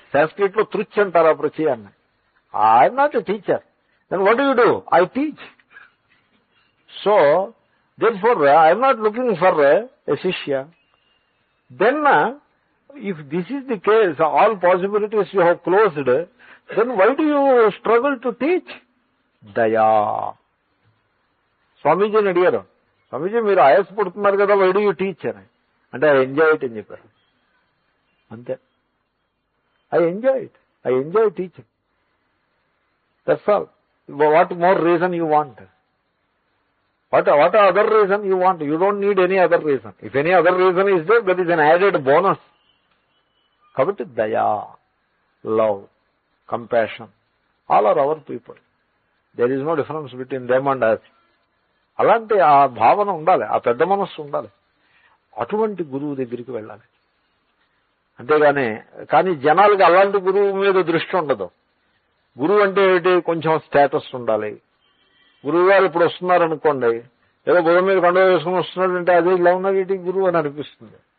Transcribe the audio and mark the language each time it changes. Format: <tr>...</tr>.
<te>Sanskrit lo truch antara prachayam.</te> <en>I am not a teacher. Then what do? I teach. So, therefore, I am not looking for a Shishya. Then, if this is the case, all possibilities you have closed, then why do you struggle to teach?</en> <te>దయా. స్వామీజీని అడిగారు, స్వామీజీ మీరు ఆయాసపడుతున్నారు కదా,</te> <en>why do you teach</en> <te>అని.</te> <en>అంటే I enjoy it</en> <te>అని చెప్పారు. అంతే.</te> <en>I enjoy teaching. That's all. What more reason you want? What other reason you want? You don't need any other reason. If any other reason is there, that is an added bonus.</en> <te>కాబట్టి దయా,</te> <en>Love, compassion, all are our people. There is no difference between them and us.</en> <te>అలాంటి ఆ భావన ఉండాలి, ఆ పెద్ద మనస్సు ఉండాలి. అటువంటి గురువు దగ్గరికి వెళ్ళాలి. అంతేగాని కానీ జనాలకి అలాంటి గురువు మీద దృష్టి ఉండదు. గురువు అంటే ఏంటి? కొంచెం స్టేటస్ ఉండాలి. గురువు గారు ఇప్పుడు వస్తున్నారనుకోండి, ఏదో బుధం మీద కండువ వేసుకుని వస్తున్నాడంటే అదే ఇలా ఉన్నది ఏంటి గురువు అని అనిపిస్తుంది.</te>